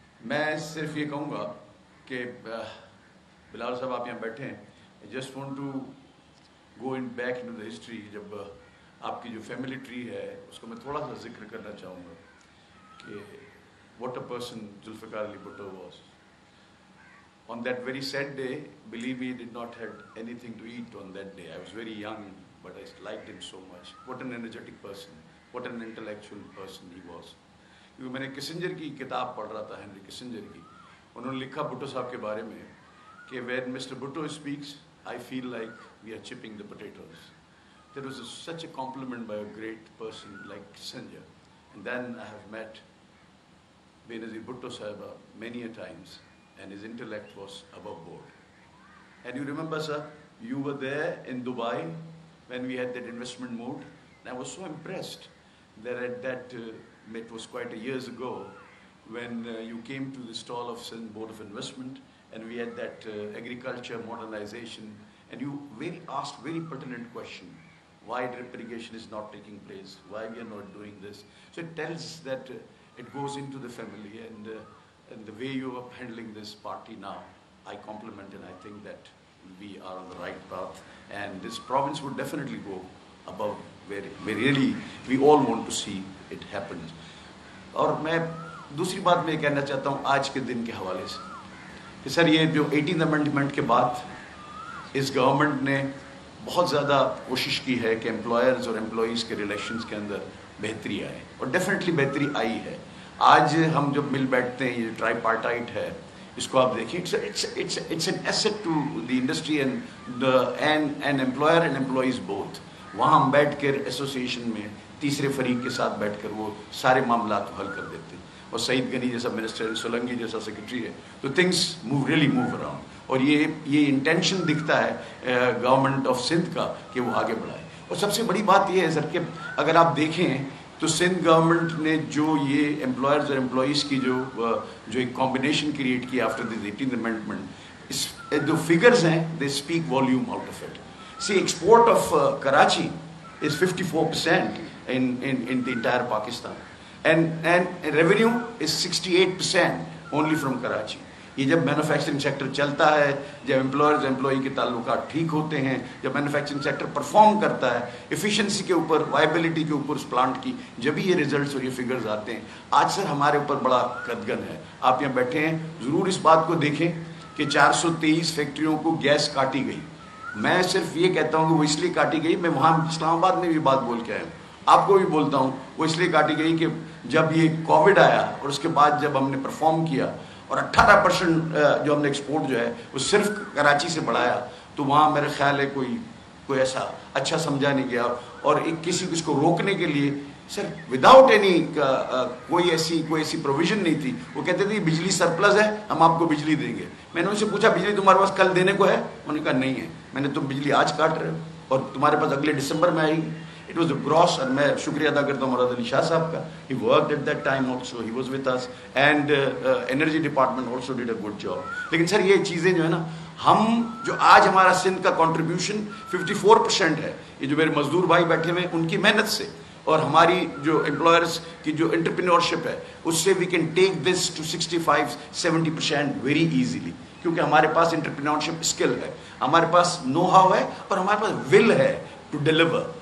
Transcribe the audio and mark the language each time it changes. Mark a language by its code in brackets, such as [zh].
[ur] میں صرف یہ کہوں گا کہ بلال صاحب آپ یہاں بیٹھے ہیں, [en] Just want to go in back into the history. [ur] جب آپ کی جو فیملی ٹری ہے اس کو میں تھوڑا سا ذکر کرنا چاہوں گا کہ [en] what a person [ur] Zulfiqar Ali Bhutto was. [en] On that very sad day, believe me, I did not have anything to eat on that day. I was very young, but I liked him so much. What an energetic person, what an intellectual person he was. [ur] کیونکہ میں نے Kissinger کی کتاب پڑھ رہا تھا, Henry Kissinger کی. انہوں نے لکھا بھٹو صاحب کے بارے میں کہ [en] when Mr. Bhutto speaks, I feel like we are chipping the potatoes. That was such a compliment by a great person like Kissinger. And then I have met Benazir Bhutto Sahib many a times. And his intellect was above board. And you remember, sir, you were there in Dubai when we had that investment mood. And I was so impressed that at that, it was quite a years ago, when you came to the stall of Sindh Board of Investment, and we had that agriculture modernization, and you asked very pertinent question, why drip irrigation is not taking place, why we are not doing this. So it tells that it goes into the family, and the way you are handling this party now, I compliment, and I think that we are on the right path, and this province would definitely go above where really we all want to see it happen. [ur] اور میں دوسری بات میں کہنا چاہتا ہوں آج کے دن کے حوالے سے کہ سر یہ جو 18th امینڈمنٹ کے بعد اس گورنمنٹ نے بہت زیادہ کوشش کی ہے کہ امپلائرز اور امپلائیز کے ریلیشنز کے اندر بہتری آئے, اور ڈیفینیٹلی بہتری آئی ہے. آج ہم جب مل بیٹھتے ہیں, یہ ٹرائی پارٹائٹ ہے, اس کو آپ دیکھیں, [en] It's an asset to the industry and employer and employees both. [ur] وہاں ہم بیٹھ کر ایسوسیشن میں تیسرے فریق کے ساتھ بیٹھ کر وہ سارے معاملات کو حل کر دیتے ہیں. اور سعید غنی جیسا منسٹر, سولنگی جیسا سیکرٹری ہے, تو [en] Things really move around. [ur] اور یہ انٹینشن دکھتا ہے گورنمنٹ آف سندھ کا کہ وہ آگے بڑھائے. اور سب سے بڑی بات یہ ہے سر کہ اگر آپ دیکھیں تو سندھ گورنمنٹ نے جو یہ امپلائرز اور امپلائیز کی جو ایک کمبینیشن کریٹ کی آفٹر دس 18th امینڈمنٹ, جو فگرز ہیں [en] They speak volume out of it. See export of Karachi is 54% in the entire Pakistan, and revenue is 68% only from Karachi. [ur] یہ جب مینوفیکچرنگ سیکٹر چلتا ہے, جب امپلائرز امپلائی کے تعلقات ٹھیک ہوتے ہیں, جب مینوفیکچرنگ سیکٹر پرفارم کرتا ہے ایفیشنسی کے اوپر, وائبلٹی کے اوپر اس پلانٹ کی, جبھی یہ ریزلٹس اور یہ فگرز آتے ہیں. آج سر ہمارے اوپر بڑا قدغن ہے. آپ یہاں بیٹھے ہیں, ضرور اس بات کو دیکھیں کہ 423 فیکٹریوں کو گیس کاٹی گئی. میں صرف یہ کہتا ہوں کہ وہ اس لیے کاٹی گئی, میں وہاں اسلام آباد میں بھی بات بول کے آیا ہوں, آپ کو بھی بولتا ہوں, وہ اس لیے کاٹی گئی کہ جب یہ کووڈ آیا اور اس کے بعد جب ہم نے پرفارم کیا اور 18% جو ہم نے ایکسپورٹ جو ہے وہ صرف کراچی سے بڑھایا, تو وہاں میرا خیال ہے کوئی ایسا اچھا سمجھا نہیں گیا. اور کسی کو اس کو روکنے کے لیے سر وداؤٹ اینی کوئی ایسی پروویژن نہیں تھی. وہ کہتے تھے بجلی سرپلس ہے, ہم آپ کو بجلی دیں گے. میں نے ان سے پوچھا بجلی تمہارے پاس کل دینے کو ہے؟ انہوں نے کہا نہیں ہے. میں نے تم بجلی آج کاٹ رہے ہو اور تمہارے پاس اگلے ڈسمبر میں آئے گی. [en] It was a gross, [ur] اور میں شکریہ ادا کرتا ہوں مراد علی شاہ صاحب کا. [en] He worked at that time also, he was with us, and energy department also did a good job. [ur] لیکن سر یہ چیزیں جو ہے نا, ہم جو آج ہمارا سندھ کا کنٹریبیوشن 54% ہے, یہ جو میرے مزدور بھائی بیٹھے ہوئے ہیں ان کی محنت سے, اور ہماری جو امپلائرس کی جو انٹرپرینورشپ ہے اس سے [en] we can take this to [ur] 65-70% very easily, کیونکہ ہمارے پاس انٹرپرینورشپ اسکل ہے، ہمارے پاس نو ہاؤ ہے اور ہمارے پاس ول ہے [en] To deliver.